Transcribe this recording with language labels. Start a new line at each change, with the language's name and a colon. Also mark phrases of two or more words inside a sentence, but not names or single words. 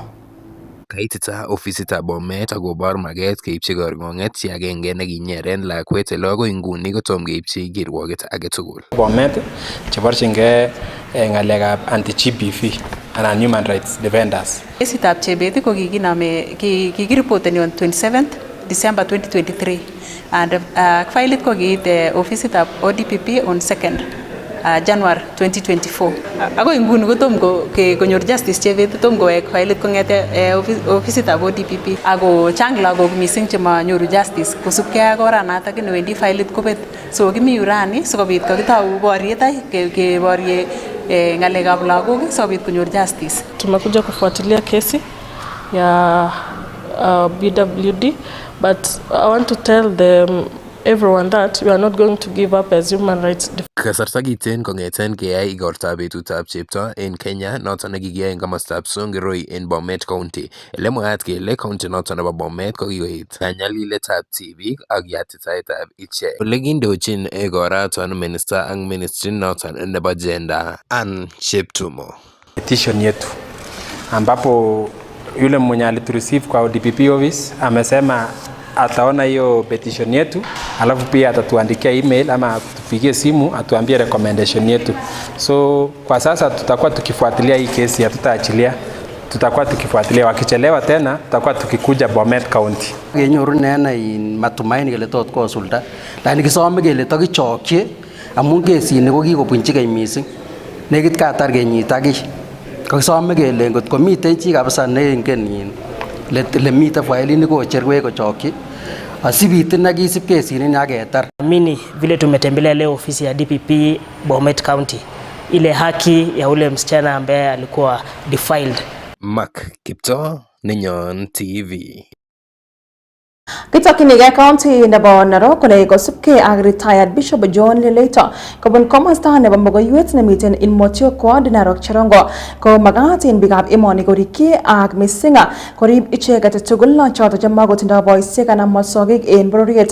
Kalenjin: Kaitita ofisitab Bomet akobor maget keipchi korng'ong'et chi agenge nekinyeren lakwet ele agoi nguni kotom keipchi kirwoget age tugul. Bomet cheborchingei ng'alekab anti-GBV anan
English: human rights defenders.
Kalenjin: Kesitab Chebet ko kikiripoteni
English: on 27th December 2023 and file
Kalenjin: ko kiit ofisitab ODPP
English: on 2nd January 2024.
Kalenjin: Ako inguni kotom konyor justice Chebet, tom kowek filit kong'ete ofisitab ODPP. Ako chang lagok mising chemanyoru justice kosubkei ak oranatak newendi filit kobet. So kimi yu rani sikobit kakitau boriet keborye ng'alekab lagok sikobit konyor justice.
Swahili: Tumekuja kufuatilia kesi ya BWD,
English: but I want to tell everyone that we are not going to give up as human rights.
Kalenjin: Kasarta kiten kong'eten keyai igortab betutab chepto en Kenya noton nekikiyai en komostab Songiroi en Bomet County. Ele mwaat kele county noton nebo Bomet ko kikoit kanyaliletab tibik ak yatitaetab ichek. Ole kindochin igoraton minister ak ministry noton nebo gender Ann Cheptumo.
Swahili: Petition yetu ambapo yule mwenye alitureceive kwa ODPP office amesema ataona hiyo petition yetu, alafu pia atatuandikia email ama atupigie simu atuambie recommendation yetu. So kwa sasa tutakuwa tukifuatilia hii kesi, hatutaachilia. Tutakuwa tukifuatilia, wakichelewa tena tutakuwa tukikuja Bomet County.
Kalenjin: Kenyoru nena matumaini kele tot kosulda, lakini kisome kele tokichokyi amun kesini ko kikobunchi keny mising. Nekit katar kenyit ak kiy. Kisome kele ngot komiten chi kabisa neingen le mite failini kocherwech kochokyi asibitin na kisib kesini aketar.
Swahili: Mimi vile tumetembelea leo ofisi ya DPP Bomet County, ile haki ya ule msichana ambaye alikuwa defiled. Mark Kipto, Nenyon TV.
Kalenjin: Kitokchinigei county nebo Narok kole kosubkei ak retired Bishop John Leleito kobun komosta nebo Logoiywek nemiten in Motiok Ward Narok Cherongo ko magat en biikab emoni korikyi ak mising korib icheket tugul choto chemagotindoi boisiek anan mosogik en bororiet.